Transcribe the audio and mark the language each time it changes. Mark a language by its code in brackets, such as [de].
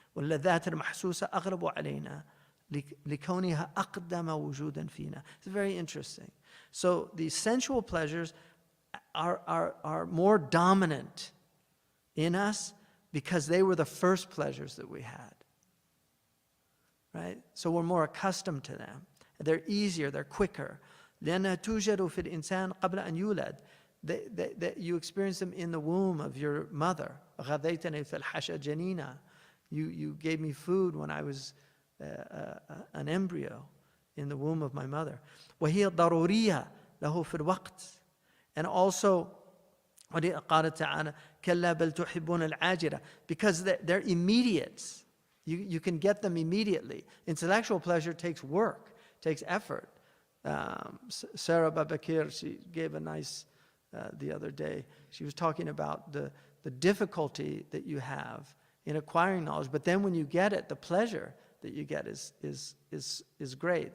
[ar] واللذات المحسوسة أغلب علينا لكونها أقدم وجودا فينا. [en] It's very interesting. So the sensual pleasures are more dominant in us because they were the first pleasures that we had, right? So we're more accustomed to them. They're easier, they're quicker. [ar] لأنها توجد في الإنسان قبل أن يولد. [en] That you experience them in the womb of your mother. [ar] غذيتني في الحشا جنينا. [en] You gave me food when I was an embryo in the womb of my mother. [ar] وهي ضرورية له في الوقت. [en] And also, [ar] قال تعالى كلا بل تحبون العاجلة, [en] because they're immediate. You can get them immediately. Intellectual pleasure takes work, takes effort. Sarah Babakir, she gave a nice, the other day, she was talking about the difficulty that you have in acquiring knowledge, but then when you get it, the pleasure that you get is great.